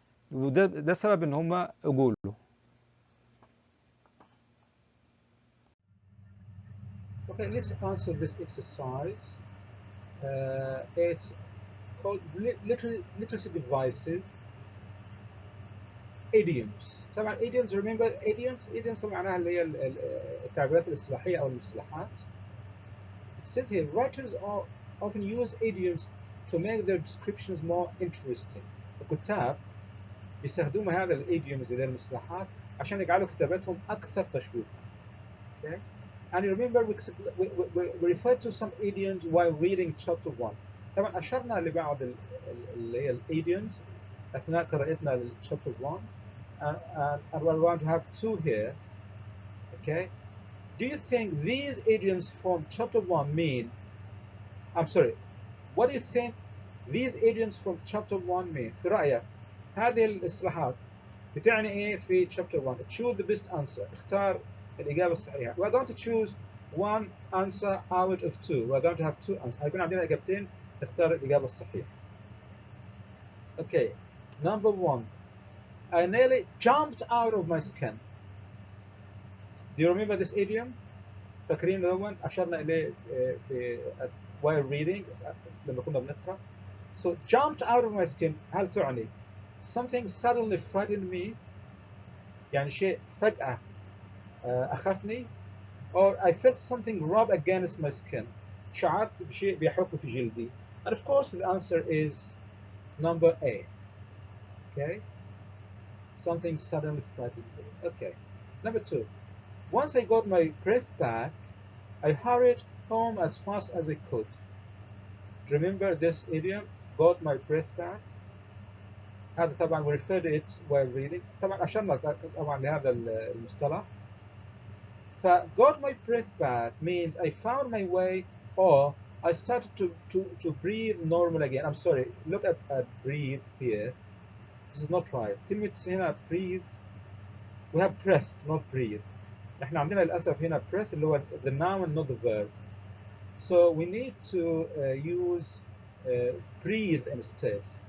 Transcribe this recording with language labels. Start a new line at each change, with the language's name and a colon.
Arabic: ده سبب ان هم اجوا له.
English: Okay, let's answer this exercise. It's called literacy devices. Idioms.
Arabic: طبعا idioms,
English: remember idioms
Arabic: معناها اللي هي التعبيرات الاصطلاحية أو المصطلحات.
English: It says here, writers often use idioms to make their descriptions more interesting.
Arabic: الكتاب يستخدموا هذا الidioms اللي هي المصطلحات عشان يجعلوا كتاباتهم أكثر تشويقا.
English: Okay? And you remember we referred to some idioms while reading chapter 1.
Arabic: طبعا أشرنا لبعض اللي هي idioms أثناء قراءتنا ل chapter 1.
English: And we're going to have two here. Okay? Do you think these idioms from chapter 1 mean? I'm sorry. What do you think these idioms from chapter 1 mean?
Arabic: في رأيك هذه الإصطلاحات بتعني إيه في chapter 1?
English: Choose the best answer.
Arabic: اختار الإجابة الصحيحة.
English: We're going to choose one answer out of two. We're going to have two answers.
Arabic: هيكون عندنا إجابتين. اختار الإجابة الصحيحة.
English: Okay. Number 1. I nearly jumped out of my skin. Do you remember this idiom?
Arabic: فاكرين الأول أشرنا إليه في
English: while reading
Arabic: لما كنا بنقرأ.
English: So jumped out of my skin
Arabic: هل تعني
English: something suddenly frightened me
Arabic: يعني شيء فجأة أخافني,
English: or I felt something rub against my skin
Arabic: شعرت بشيء بيحك في جلدي.
English: And of course the answer is number A. Okay. Something suddenly frightened me. Okay. Number 2. Once I got my breath back, I hurried home as fast as I could. Remember this idiom, got my breath back.
Arabic: هذا طبعا
English: we refer to it while reading.
Arabic: طبعا أشرنا طبعا لهذا المصطلح.
English: ف got my breath back means I found my way or I started to breathe normal again. I'm sorry, look at breathe here. This is not right.
Arabic: كلمة هنا
English: breathe, we have breath not breathe.
Arabic: احنا عندنا للأسف هنا
English: breath
Arabic: اللي هو
English: the noun not the verb. So we need to use breathe instead.